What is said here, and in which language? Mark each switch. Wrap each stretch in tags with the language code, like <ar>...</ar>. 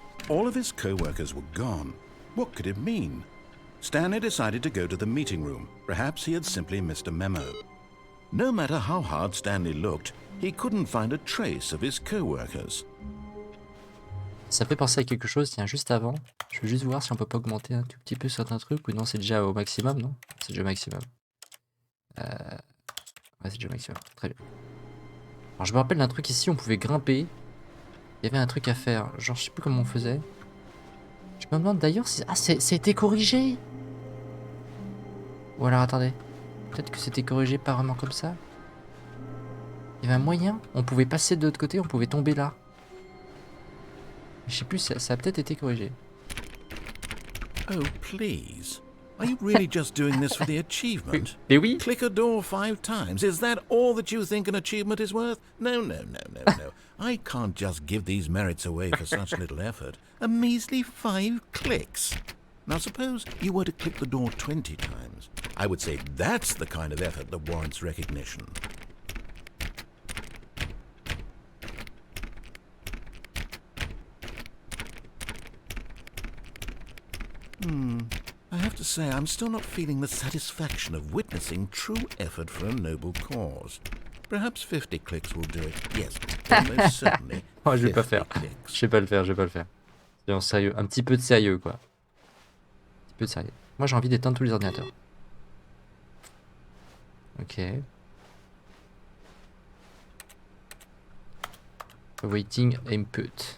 <en>All of his co-workers were gone. What could it mean? Stanley decided to go to the meeting room. Perhaps he had simply missed a memo. No matter how hard Stanley looked, he couldn't find a trace of his co-workers.</en> <fr>Ça fait penser à quelque chose, tiens, juste avant. Je veux juste voir si on peut pas augmenter un tout petit peu certains trucs, ou non, c'est déjà au maximum, non? C'est déjà au maximum. Ouais, c'est déjà au maximum, très bien. Alors je me rappelle d'un truc ici, on pouvait grimper. Il y avait un truc à faire, genre je sais plus comment on faisait. Je me demande d'ailleurs si... Ah, c'était corrigé. Ou alors attendez, peut-être que c'était corrigé par vraiment comme ça. Il y avait un moyen, on pouvait passer de l'autre côté, on pouvait tomber là. Je sais plus, ça a peut-être été corrigé.</fr> <en>Oh, please. Are you really just doing this for the achievement?</en> <fr>Mais oui.</fr> <en>Click a door 5 times. Is that all that you think an achievement is worth? No, no, no, no, no. I can't just give these merits away for such little effort. A measly 5 clicks. Now suppose you were to click the door 20 times. I would say that's the kind of effort that warrants recognition. I have to say, I'm still not feeling the satisfaction of witnessing true effort for a noble cause. Perhaps 50 clicks will do it. Yes, almost certainly.</en> <fr>Oh, je vais pas faire.</fr> <en>Clicks.</en> <fr>Je vais pas le faire, je vais pas le faire. Soyons sérieux, un petit peu de sérieux, quoi. Un petit peu de sérieux. Moi, j'ai envie d'éteindre tous les ordinateurs. Ok.</fr> <en>Awaiting input.</en>